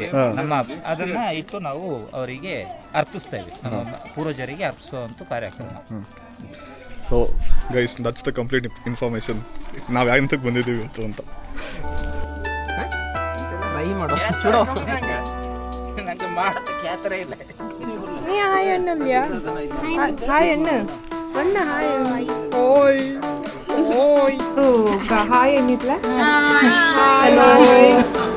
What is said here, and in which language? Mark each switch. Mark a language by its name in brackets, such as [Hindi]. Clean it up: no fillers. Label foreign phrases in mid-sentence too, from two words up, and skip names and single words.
[Kannada] ನಮ್ಮ ಅದನ್ನು ಇಟ್ಟು ನಾವು ಅವರಿಗೆ ಅರ್ಪಿಸ್ತೇವೆ, ನಮ್ಮ ಪೂರ್ವಜರಿಗೆ ಅರ್ಪಿಸುವಂಥ ಕಾರ್ಯಕ್ರಮ. [English] So guys, that's the complete information. [Kannada] ನಾವು ಯಾಕೆ ಬಂದಿದ್ದೀವಿ ಅಂತ. ನನಗೆ ಮಾಡೋದಕ್ಕೆ ಯಾವ ಥರ ಇಲ್ಲ. [Malayalam] നീ ഹായ് അണ്ണല്ലിയാ? ഹായ് അണ്ണ അണ്ണ ഹായ് ഓയ് ഓയ് ഹായ് എന്നിട്ടില്ല ഹലോ